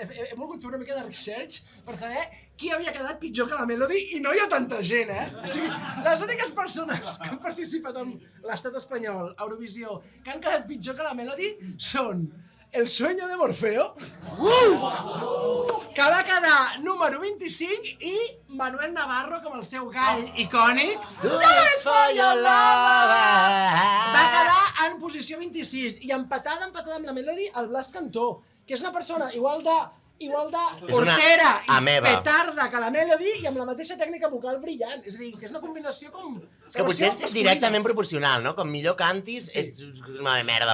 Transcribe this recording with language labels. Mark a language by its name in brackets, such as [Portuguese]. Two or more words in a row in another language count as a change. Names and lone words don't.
[Catalan] He volgut fer una mica de research per saber qui havia quedat pitjor que la Melody i no hi ha tanta gent, O sigui, les úniques persones que han participat en l'estat espanyol, a Eurovisió, que han quedat pitjor que la Melody són El sueño de Morfeo, que va quedar número 25, i Manuel Navarro, com el seu gall icònic, [English] Do it for your lover. [Catalan] va quedar en posició 26 i empatada amb la Melody el Blas Cantó, que és una persona igual de És una hortera i ameba. petarda que la Melody i amb la mateixa tècnica vocal brillant. És a dir, que és una combinació com... És que potser és directament proporcional, no? Com millor cantis, ets una merda de